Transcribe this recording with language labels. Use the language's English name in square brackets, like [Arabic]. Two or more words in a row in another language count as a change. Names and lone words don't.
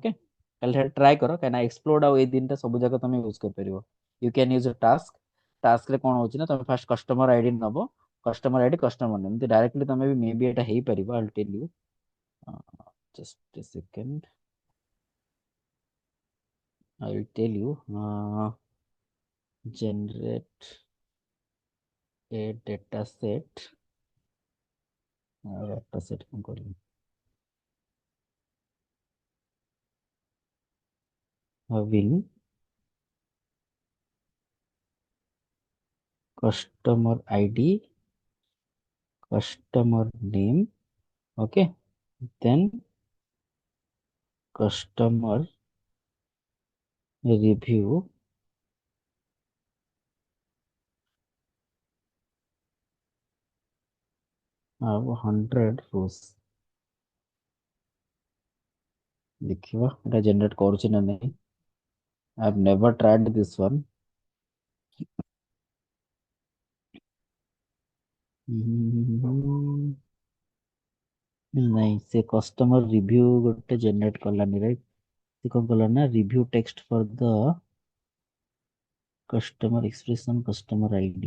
[Odia] ଓକେ, ତାହେଲେ ସେଟା ଟ୍ରାଏ କର, କାହିଁକିନା ଏକ୍ସପ୍ଲୋର୍ଡ ଆଉ ଏଇ ଦିନଟା ସବୁ ଜାକ ତମେ ୟୁଜ କରିପାରିବ। [English] you can use task. [Odia] ଟାସ୍କରେ କଣ ହଉଛି ନା ତମେ [English] first customer ID [Odia] ନବ, [English] customer ID customer name, [Odia] ଏମିତି ଡାଇରେକ୍ଟଲି ତମେ ବି ମେ ବି ଏଟା ହେଇପାରିବ। [English] I will tell you, just a second, I will tell you. generate a data set, data set [Odia] କଣ କରିବି, [English] having customer id, customer name, okay, then customer review, [Odia] ଆଉ 100 rows। ଦେଖିବା ଏଟା ଜେନେରେଟ କରୁଛି ନା ନାହିଁ। [English] I have never tried this one। [Odia] ନାଇଁ, ସେ [English] customer review [Odia] ଗୋଟେ ଜେନେରେଟ କଲାନି, ରାଇଟ୍। ସେ କଣ କଲା ନା [English] review text for the customer expression customer ID.